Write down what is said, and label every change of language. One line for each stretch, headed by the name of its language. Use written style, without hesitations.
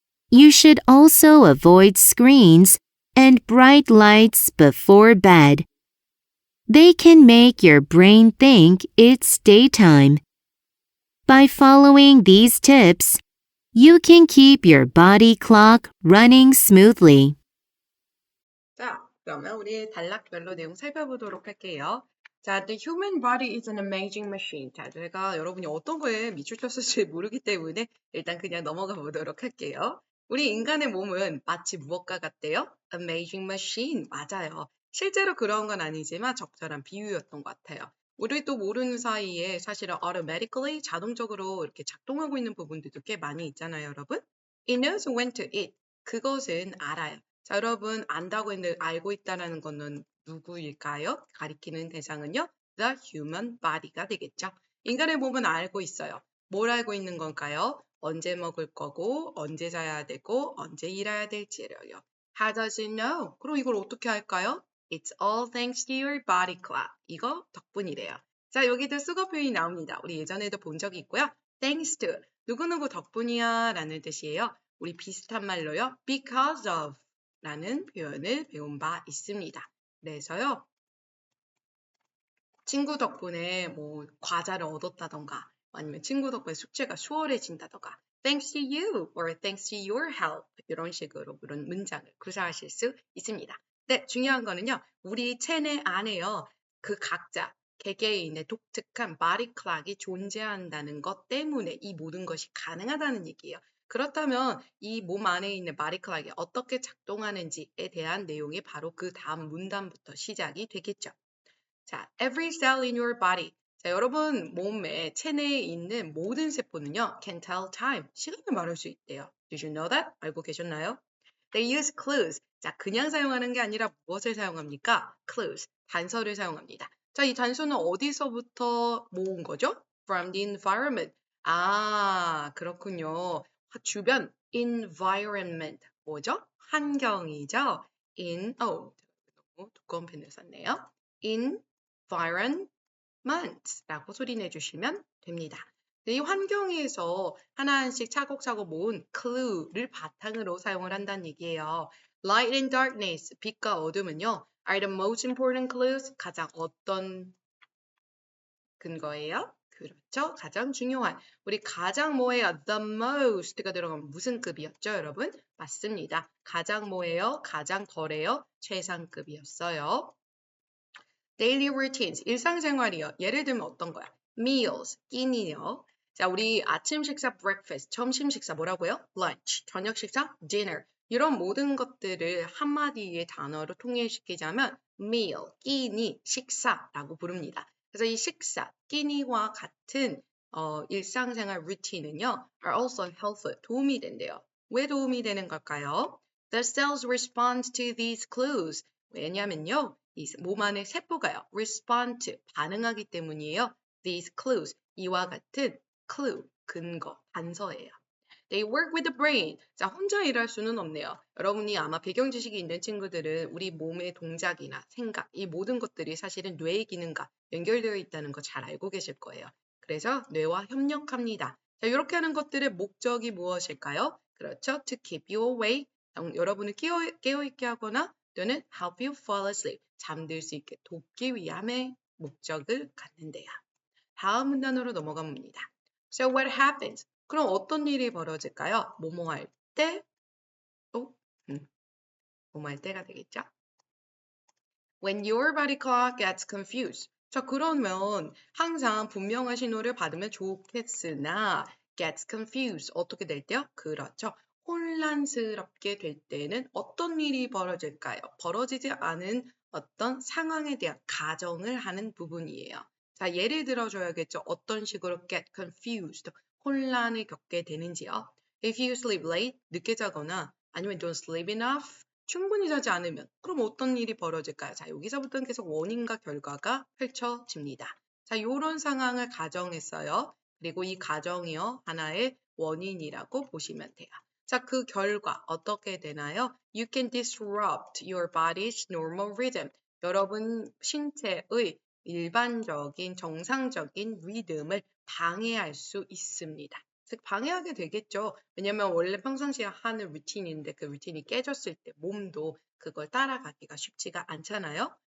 English: You should also avoid screens and bright lights before bed. They can make your brain think it's daytime. By following these tips, you can keep your body clock running smoothly.
Korean: 자, 그러면 우리 단락별로 내용 살펴보도록 할게요.
English: 자, the human body is an amazing machine.
Korean: 자, 제가 여러분이 어떤 거에 밑줄 쳤을지 모르기 때문에 일단 그냥 넘어가 보도록 할게요. 우리 인간의 몸은 마치 무엇과 같대요?
English: Amazing machine.
Korean: 맞아요. 실제로 그런 건 아니지만 적절한 비유였던 것 같아요. 우리도 모르는 사이에 사실은 automatically 자동적으로 이렇게 작동하고 있는 부분들도 꽤 많이 있잖아요, 여러분.
English: It knows when to eat.
Korean: 그것은 알아요. 자, 여러분 안다고 했는데 알고 있다는 거는 누구일까요? 가리키는 대상은요.
English: The human body가
Korean: 되겠죠. 인간의 몸은 알고 있어요. 뭘 알고 있는 건가요? 언제 먹을 거고, 언제 자야 되고, 언제 일해야 될지를요.
English: How does it know?
Korean: 그럼 이걸 어떻게 할까요?
English: It's all thanks to your body clock.
Korean: 이거 덕분이래요. 자, 여기도 수거 표현이 나옵니다. 우리 예전에도 본 적이 있고요.
English: Thanks to.
Korean: 누구누구 덕분이야 라는 뜻이에요. 우리 비슷한 말로요.
English: Because of
Korean: 라는 표현을 배운 바 있습니다. 그래서요. 친구 덕분에 뭐 과자를 얻었다던가 아니면 친구 덕분에 숙제가 수월해진다던가
English: Thanks to you or thanks to your help
Korean: 이런 식으로 이런 문장을 구사하실 수 있습니다. 네, 중요한 거는요. 우리 체내 안에요. 그 각자 개개인의 독특한 body clock이 존재한다는 것 때문에 이 모든 것이 가능하다는 얘기예요. 그렇다면 이 몸 안에 있는 body clock이 어떻게 작동하는지에 대한 내용이 바로 그 다음 문단부터 시작이 되겠죠.
English: 자, every cell in your body.
Korean: 자, 여러분 몸에 체내에 있는 모든 세포는요,
English: can tell time.
Korean: 시간을 말할 수 있대요.
English: Did you know that?
Korean: 알고 계셨나요?
English: They use clues.
Korean: 자, 그냥 사용하는 게 아니라 무엇을 사용합니까? Clues. 단서를 사용합니다. 자, 이 단서는 어디서부터 모은 거죠?
English: From the environment.
Korean: 아, 그렇군요. 주변 environment. 뭐죠? 환경이죠. 너무 두꺼운 펜을 썼네요. environment라고 소리 내주시면 됩니다. 이 환경에서 하나씩 차곡차곡 모은 clue를 바탕으로 사용을 한다는 얘기예요.
English: Light and darkness,
Korean: 빛과 어둠은요,
English: are the most important clues.
Korean: 가장 어떤 근거예요? 그렇죠. 가장 중요한. 우리 가장 뭐예요? The most가 들어가면 무슨 급이었죠, 여러분? 맞습니다. 가장 뭐예요? 가장 덜해요? 최상급이었어요.
English: Daily routines,
Korean: 일상생활이요. 예를 들면 어떤 거야? Meals, 끼니요. 자, 우리 아침 식사 breakfast, 점심 식사 뭐라고요? lunch, 저녁 식사 dinner. 이런 모든 것들을 한마디의 단어로 통일시키자면 meal, 끼니, 식사라고 부릅니다. 그래서 이 식사, 끼니와 같은 일상생활 루틴은요,
English: are also helpful,
Korean: 도움이 된대요. 왜 도움이 되는 걸까요?
English: The cells respond to these clues.
Korean: 왜냐면요, 이 몸 안의 세포가요,
English: respond to,
Korean: 반응하기 때문이에요.
English: These clues,
Korean: 이와 같은 clue, 근거, 단서예요.
English: They work with the brain.
Korean: 자, 혼자 일할 수는 없네요. 여러분이 아마 배경 지식이 있는 친구들은 우리 몸의 동작이나 생각, 이 모든 것들이 사실은 뇌의 기능과 연결되어 있다는 거 잘 알고 계실 거예요. 그래서 뇌와 협력합니다. 자, 이렇게 하는 것들의 목적이 무엇일까요? 그렇죠.
English: To keep you awake.
Korean: 여러분을 깨어있게 하거나 또는
English: help you fall asleep.
Korean: 잠들 수 있게 돕기 위함의 목적을 갖는데요. 다음 문단으로 넘어가 봅니다. So what happens? 그럼 어떤 일이 벌어질까요? 뭐뭐 할 때, 또, 뭐뭐 할 때가 되겠죠?
English: When your body clock gets confused.
Korean: 자, 그러면 항상 분명한 신호를 받으면 좋겠으나
English: gets confused.
Korean: 어떻게 될 때요? 그렇죠. 혼란스럽게 될 때는 어떤 일이 벌어질까요? 벌어지지 않은 어떤 상황에 대한 가정을 하는 부분이에요. 자, 예를 들어줘야겠죠. 어떤 식으로
English: get confused,
Korean: 혼란을 겪게 되는지요.
English: If you sleep late,
Korean: 늦게 자거나 아니면
English: don't sleep enough,
Korean: 충분히 자지 않으면 그럼 어떤 일이 벌어질까요? 자, 여기서부터는 계속 원인과 결과가 펼쳐집니다. 자, 이런 상황을 가정했어요. 그리고 이 가정이요, 하나의 원인이라고 보시면 돼요. 자, 그 결과 어떻게 되나요?
English: You can disrupt your body's normal rhythm.
Korean: 여러분 신체의 일반적인 정상적인 리듬을 방해할 수 있습니다. 즉 방해하게 되겠죠. 왜냐면 원래 평상시에 하는 루틴인데 그 루틴이 깨졌을 때 몸도 그걸 따라가기가 쉽지가 않잖아요.